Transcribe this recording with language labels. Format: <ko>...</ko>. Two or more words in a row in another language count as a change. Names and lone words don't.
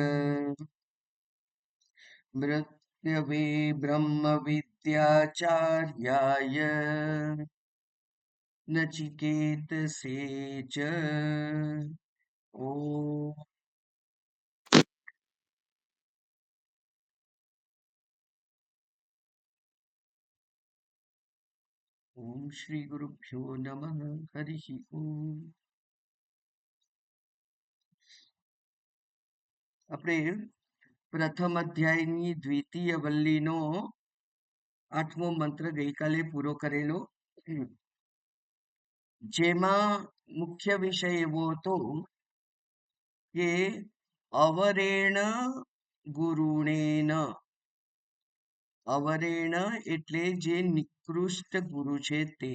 <sa>मृत्यवे ब्रह्मविद्याचार्याय नचिकेतसे च ॐ ॐ श्री गुरुभ्यो नमः हरिः ॐ।</sa> <gu>આપણે પ્રથમ અધ્યાયની દ્વિતીય વલ્લીનો 8મો મંત્ર ગઈકાલે પૂરો કરેલો, જેમાં મુખ્ય વિષય એવો હતો કે</gu> <sa>અવરેણ ગુરુણેન,</sa> <gu>અવરેણ એટલે જે નિકૃષ્ટ ગુરુ છે તે.</gu>